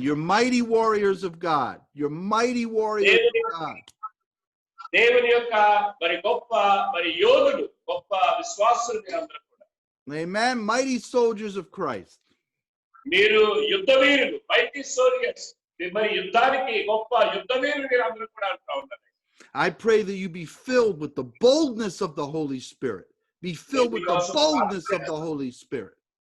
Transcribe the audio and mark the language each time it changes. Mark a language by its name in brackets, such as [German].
[English] You're mighty warriors of God. You're mighty warriors of God. [Telugu] దేవుని యొక్క మరి గొప్ప మరి యోధుడు, గొప్ప విశ్వాసులు మీరందరూ కూడా. [English] Amen. Mighty soldiers of Christ. [Telugu] మీరు యుద్ధ వీరులు, [English] mighty soldiers. [Telugu] మరి యుద్ధానికి గొప్ప యుద్ధ వీరులు మీరందరూ కూడా అంటూ ఉన్నారు. [English] I pray that you be filled with the boldness of the Holy Spirit. Be filled with the boldness of the Holy Spirit.